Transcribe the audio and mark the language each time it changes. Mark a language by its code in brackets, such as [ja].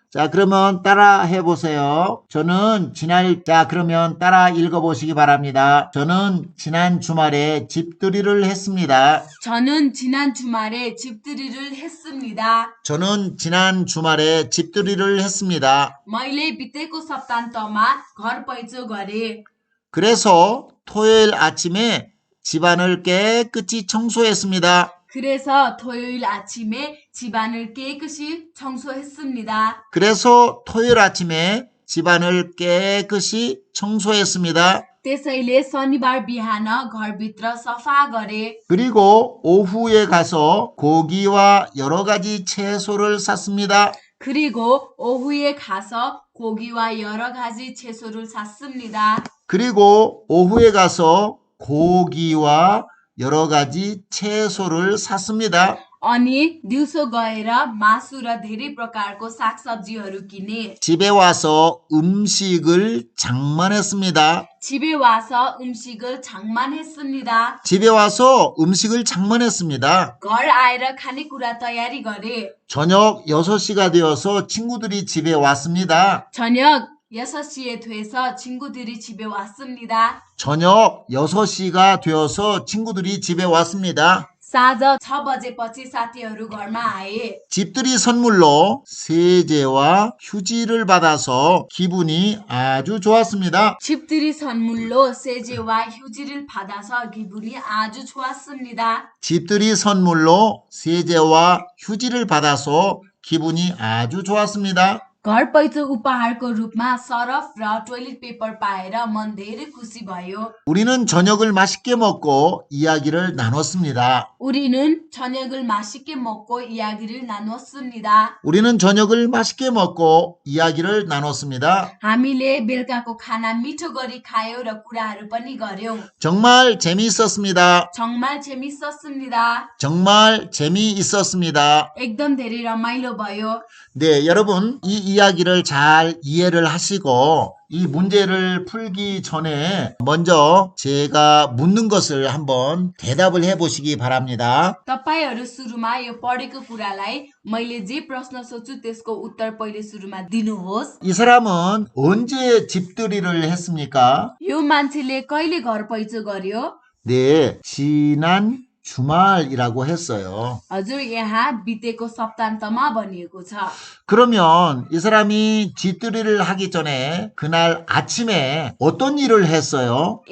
[ko] 자, 그러면 따라 해보세요. 그러면 따라 읽어보시기 바랍니다. 저는 지난 주말에 집들이를 했습니다. 저는 지난 주말에 집들이를 했습니다. 저는 지난 주말에 집들이를 했습니다. [ne] मैले बितेको सप्तान्तमा घर पैँचो गरे [ko] 그래서 토요일 아침에 집안을 깨끗이 청소했습니다. 그래서 토요일 아침에 집안을 깨끗이 청소했습니다. 그래서 토요일 아침에 집안을 깨끗이 청소했습니다. [ne] त्यसैले शनिबार बिहान घरभित्र सफा गरे [ko] 그리고 오후에 가서 고기와 여러 가지 채소를 샀습니다. 그리고 오후에 가서 고기와 여러 가지 채소를 샀습니다. 그리고 오후에 가서 고기와 여러 가지 채소를 샀습니다. [ne] अनि दिउँसो गएर मासु र धेरै प्रकारको सागसब्जीहरू किने [ko] 집에 와서 음식을 장만했습니다. 집에 와서 음식을 장만했습니다. 집에 와서 음식을 장만했습니다. [ne] घर आएर खानेकुरा तयारी गरे [ko] 저녁 6시가 되어서 친구들이 집에 왔습니다. 저녁 6시에 돼서 친구들이 집에 왔습니다. 저녁 6시가 되어서 친구들이 집에 왔습니다. [ne] साँझ 6 बजेपछि साथीहरू घरमा आए [ko] 집들이 선물로 세제와 휴지를 받아서 기분이 아주 좋았습니다. 집들이 선물로 세제와 휴지를 받아서 기분이 아주 좋았습니다. 집들이 선물로 세제와 휴지를 받아서 기분이 아주 좋았습니다. [ne] घर पैँचो उपहारको रूपमा सरफ र टोइलेट पेपर पाएर मन धेरै खुसी भयो. [ko] 우리는 저녁을 맛있게 먹고 이야기를 나눴습니다. 우리는 저녁을 맛있게 먹고 이야기를 나눴습니다. 우리는 저녁을 맛있게 먹고 이야기를 나눴습니다. [ne] हामीले बेलुकाको खाना मिठो गरी खायौँ र कुराहरू पनि गर्यौँ. [ko] 정말 재미있었습니다. 정말 재밌었습니다. 정말 재미있었습니다. [ne] एकदम धेरै रमाइलो भयो. [ko] 네, 여러분 이 이야기를 잘 이해를 하시고 이 문제를 풀기 전에 먼저 제가 묻는 것을 한번 대답을 해보시기 바랍니다. [ne] तपाईहरू सुरुमा यो पढेको कुरालाई मैले जे प्रश्न सोच्छु त्यसको उत्तर पहिले सुरुमा दिनुहोस्. [ko] 이 사람은 언제 집들이를 했습니까? [ne] यो मान्छेले कहिले घर पैँचो गर्यो? [ko] 네, 지난 주말이라고 했어요. [ne] हजुर यहाँ बितेको सप्तान्तमा भनिएको छ. [ko] 그러면 이 사람이 집들이를 하기 전에 그날 아침에 어떤 일을 했어요?